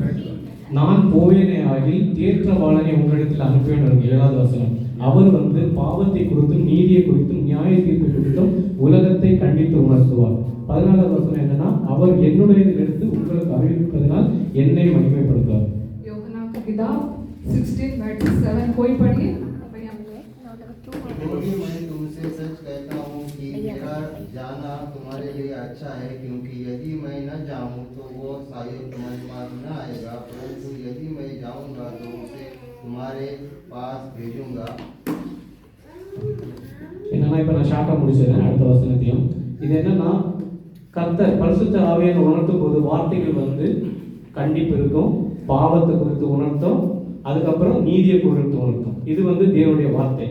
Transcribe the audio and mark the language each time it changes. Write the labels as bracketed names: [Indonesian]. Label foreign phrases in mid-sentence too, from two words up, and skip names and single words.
[Tamil] நான் போவேனே ஆகில் தேற்றவாளனை உங்களிடத்தில் அனுப்பேன். 7வது வசனம். அவர் வந்து பாவத்தை குறித்தும் நீதியை குறித்தும் நியாய தீர்ப்பு குறித்தும் உலகத்தை கண்டித்து உணர்த்துவார். 14வது வசனம் என்னன்னா, அவர் என்னுடைய எடுத்து உங்களுக்கு அறிவிப்பதனால் என்னை மகிமைப்படுத்துவார். [Hindi] जाना तुम्हारे लिए अच्छा है, क्योंकि यदि मैं न जाऊं तो वो शायद तुम्हारे पास न आएगा, परंतु यदि मैं जाऊंगा तो उसे तुम्हारे पास भेजूंगा. [Tamil] என்னன்னா இப்போ நான் ஷார்ட்டாக முடிச்சிடுறேன் அடுத்த வசனத்தையும். இது என்னன்னா, கர்த்தர் பரிசுத்த ஆவியை உணர்த்தும் போது வார்த்தைகள் வந்து கண்டிப்பு இருக்கும், பாவத்தை குறித்து உணர்த்தும், அதுக்கப்புறம் நீதியை குறித்து உணர்த்தும். இது வந்து தேவனுடைய வார்த்தை.